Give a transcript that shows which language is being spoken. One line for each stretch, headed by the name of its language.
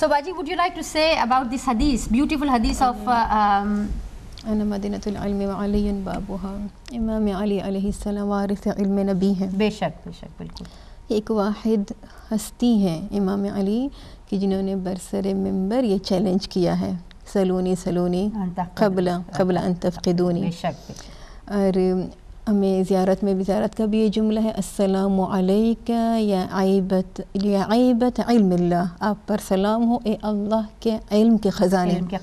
English: So Baji, would you like to say about this hadith, beautiful hadith of
Arabic: أنا مدينة العلم وعلي بابها.
Urdu: امام علی علیہ السلام وارث علم نبی ہیں. بے شک بالکل. ایک واحد ہستی ہیں امام علی کہ جنہوں نے برسر ممبر یہ چیلنج کیا ہے،
Arabic: سلونی قبل ان تفقدونی.
Urdu: اور ہمیں زیارت میں بھی زیارت کا بھی یہ جملہ ہے،
Arabic: السلام علیکہ یا عیبت علم اللہ،
Urdu: آپ پر سلام ہو اے اللہ کے علم کے خزانے.